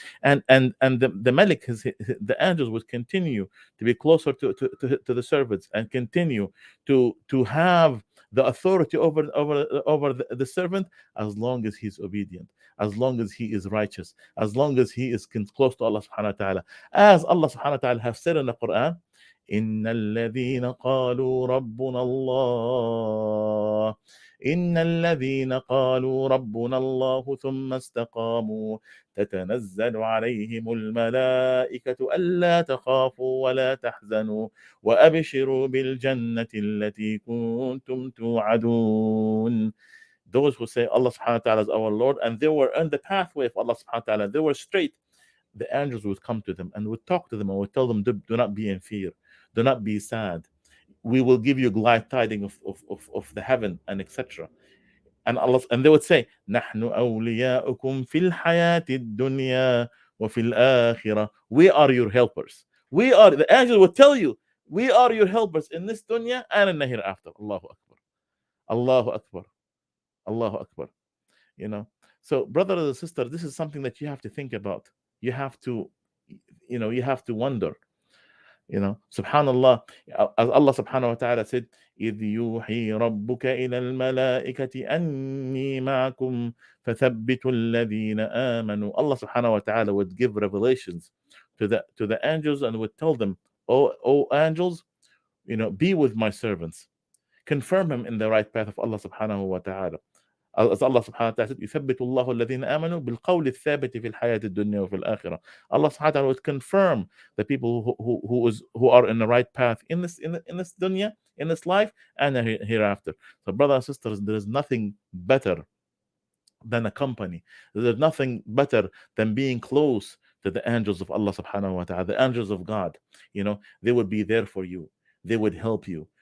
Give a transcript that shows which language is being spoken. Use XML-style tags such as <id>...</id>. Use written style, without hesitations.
<en>And the Malik, the angels, would continue to be closer to the servants, and continue to have the authority over the servant, as long as he's obedient, as long as he is righteous, as long as he is close to Allah subhanahu wa ta'ala. As Allah subhanahu wa ta'ala have said in the Quran,</en> <ar>إن الذين قالوا ربنا الله إن الذين قالوا ربنا الله ثم استقاموا تتنزل عليهم الملائكة ألا تخافوا ولا تحزنوا وأبشروا بالجنة التي كنتم توعدون.</ar> <en>Those who say Allah subhanahu wa ta'ala is our Lord, and they were on the pathway of Allah subhanahu wa ta'ala, they were straight, the angels would come to them and would talk to them and would tell them, do not be in fear, do not be sad, we will give you glad tidings of the heaven, and etc. And they would say,</en> <ar>نحن أولياؤكم في الحياة الدنيا وفي الآخرة.</ar> <en>We are your helpers. The angel would tell you, we are your helpers in this dunya and in the hereafter. Allahu Akbar. Allahu Akbar. Allahu Akbar. So, brothers and sisters, this is something that you have to think about. You have to wonder. Subhanallah, as Allah subhanahu wa ta'ala said,</en> <ar>إذ يوحي ربك إلى الملائكة أني معكم فثبتوا الذين آمنوا.</ar> <en>Allah subhanahu wa ta'ala would give revelations to the angels, and would tell them, O angels, be with my servants, confirm him in the right path of Allah subhanahu wa ta'ala. As Allah subhanahu wa ta'ala said,</en> <ar>يثبت الله الذين آمنوا بالقول الثابت في الحياة الدنيا وفي الآخرة.</ar> <en>Allah subhanahu wa ta'ala would confirm the people who are in the right path in this dunya, in this life, and hereafter. So, brothers and sisters, there is nothing better than a company. There's nothing better than being close to the angels of Allah subhanahu wa ta'ala, the angels of God. They would be there for you. They would help you.</en>